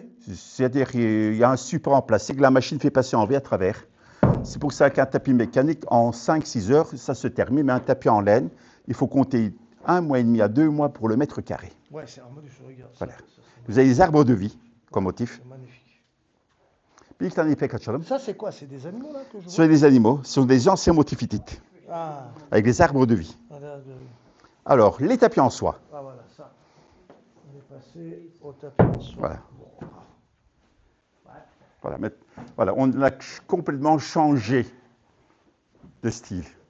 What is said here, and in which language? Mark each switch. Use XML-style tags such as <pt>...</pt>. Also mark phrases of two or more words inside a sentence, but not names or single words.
<fr>C'est-à-dire qu'il y a un support en plastique que la machine fait passer en V à travers. C'est pour ça qu'un tapis mécanique, en 5-6 heures, ça se termine. Mais un tapis en laine, il faut compter 1 mois et demi à 2 mois pour le mètre carré. Ouais, c'est un modif, je regarde. Voilà. Ça, Vous avez les arbres de vie comme motif. c'est magnifique.</fr> <tr>Bir tane ipek açalım.</tr> <fr>Ça, c'est quoi? C'est des animaux, là, que je Ce vois? sont des animaux, ce sont des anciens motifs hittites, Ah, avec des arbres de vie. Alors, les tapis en soie. ah, voilà, ça. On est passé au tapis en soie. Voilà. Voilà, on a complètement changé de style.</fr>